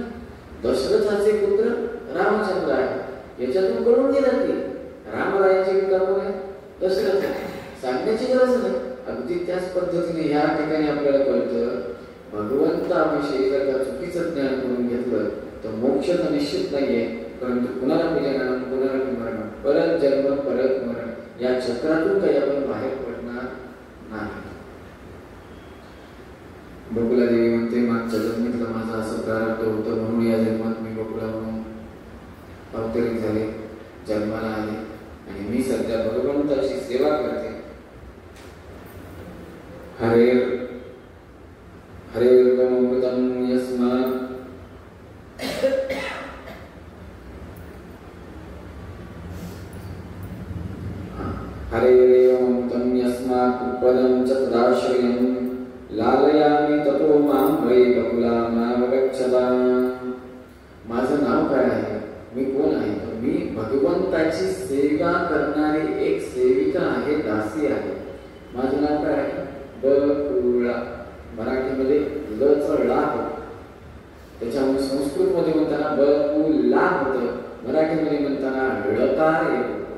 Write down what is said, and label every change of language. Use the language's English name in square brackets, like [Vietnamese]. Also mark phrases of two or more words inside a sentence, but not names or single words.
[Marathi] दशरथाचे पुत्र रामचंद्र आहे याच्यातून कळून गेलं की रामरायाचे पिता कोण आहे, दशरथ आहे, सांगण्याची गरज नाही. अगदी त्याच पद्धतीने या ठिकाणी आपल्याला कळतं, भगवंताविषयी जर का चुकीचं ज्ञान करून घेतलं तर मोक्ष तर निश्चित नाहीये, परंतु [Sanskrit] पुनरापि जननम पुनरापि मरणम, [Marathi] परत जन्म परत मरण, या चक्रातून काही आपण बाहेर पडणार नाही. बकुला देवी म्हणते मागच्या जन्मातलं माझा असं प्रारब्ध होतं म्हणून या जन्मात मी बकुला म्हणून अवतरित झाले, जन्माला आले आणि मी सध्या भगवंताची सेवा करते. [Sanskrit] हरेर्गमृतं यस्मात् हरेरेवमृतं यस्मात् पदं च तदाश्रयं लालयामि ततो मां वै बकुलामावगच्छता. [Marathi] माझं नाव काय आहे, मी कोण आहे, तर मी भगवंताची सेवा करणारी एक सेविका आहे, दासी आहे. माझं नाव काय आहे, बकुळा. मराठीमध्ये लचा ला होतो, त्याच्यामुळे संस्कृत मध्ये म्हणताना बकुला होतं, मराठीमध्ये म्हणताना ळकार येतो.